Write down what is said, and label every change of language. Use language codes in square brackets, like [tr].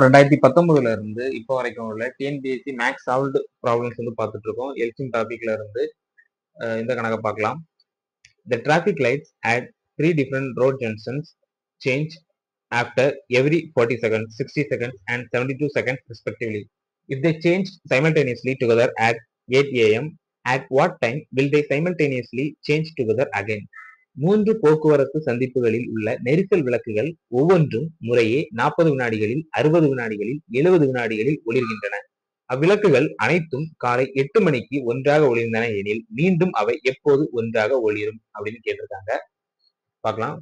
[ta] 2019 இருந்து இப்போ வரைக்கும் உள்ள டிஎன்பிஎஸ்சி மேக்ஸ் சால்வ்டு ப்ராப்ளம்ஸ் வந்து பார்த்துட்டு இருக்கோம். எல்சிஎம் டாபிக்ல இருந்து இந்த கணக்கை பார்க்கலாம். [en] The traffic lights at 3 different road junctions change after every 40 seconds, 60 seconds and 72 seconds respectively. If they change simultaneously together at 8 a.m., at what time will they simultaneously change together again? [ta] 3 போக்குவரத்து சந்திப்புகளில் உள்ள நெரிசல் விளக்குகள் ஒவ்வொன்றும் முறையே 40 வினாடிகளில், 60 வினாடிகளில், 70 வினாடிகளில் ஒளிர்கின்றன. அவ்விளக்குகள் அனைத்தும் காலை 8 மணிக்கு ஒன்றாக ஒளிர்ந்தன எனில் மீண்டும் அவை எப்போது ஒன்றாக ஒளிரும் அப்படின்னு கேட்டிருக்காங்க. பார்க்கலாம்.